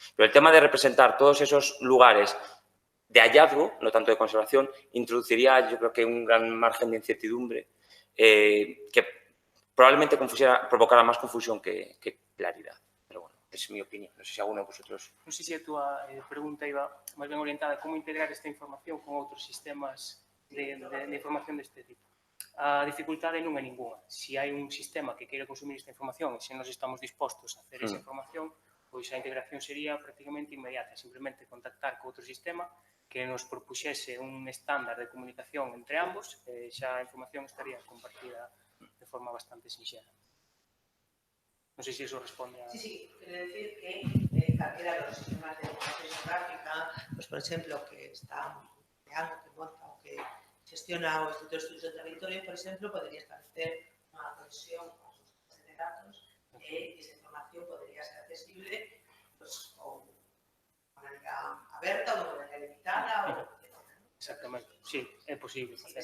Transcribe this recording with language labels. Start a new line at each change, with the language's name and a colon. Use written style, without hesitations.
Spanish: Pero el tema de representar todos esos lugares de hallazgo, no tanto de conservación, introduciría yo creo que un gran margen de incertidumbre que probablemente provocara más confusión que claridad. Pero bueno, es mi opinión. No sé si alguno de vosotros...
Galician: Non sei se a túa pregunta iba máis ben orientada a como integrar esta información con outros sistemas de información deste tipo. A dificultade non é ninguna. Se hai un sistema que queira consumir esta información e se nos estamos dispostos a hacer esa información, pois a integración sería prácticamente inmediata. Simplemente contactar co outro sistema que nos propuxese un estándar de comunicación entre ambos e xa a información estaría compartida de forma bastante sinxela. Non sei se iso responde a...
Spanish: Sí, quiere decir que calquera de los sistemas de información geográfica, pues por ejemplo, que está creando, que monta o que gestiona o Instituto de Estudios del Territorio, por ejemplo, podría establecer una conexión con sus bases de datos y esa información podría ser accesible pues, con una manera abierta o de manera limitada.
Galician: Exactamente, sí, é posible.